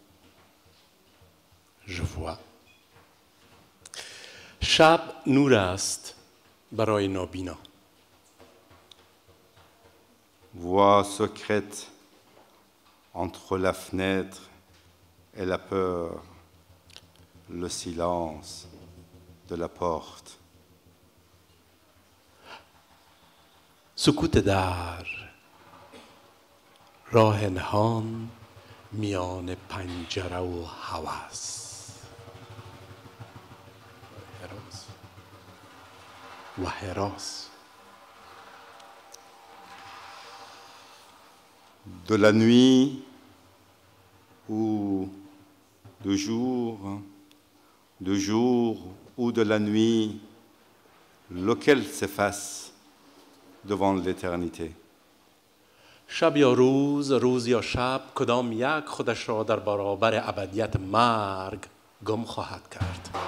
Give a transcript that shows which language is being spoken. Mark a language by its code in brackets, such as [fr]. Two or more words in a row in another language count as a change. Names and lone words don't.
[fr] Je vois. [fa] شب نور است برای نابینا. [fr] Voix secrète entre la fenêtre et la peur, le silence de la porte. [fa] سکوت در، راه نهان میان پنجره و هوس و هراس. [fr] De la nuit ou de jour ou de la nuit, lequel s'efface devant l'éternité. [fa] شب یا روز، روز یا شب، کدام یک خودش را در برابر ابدیت مرگ گم خواهد کرد.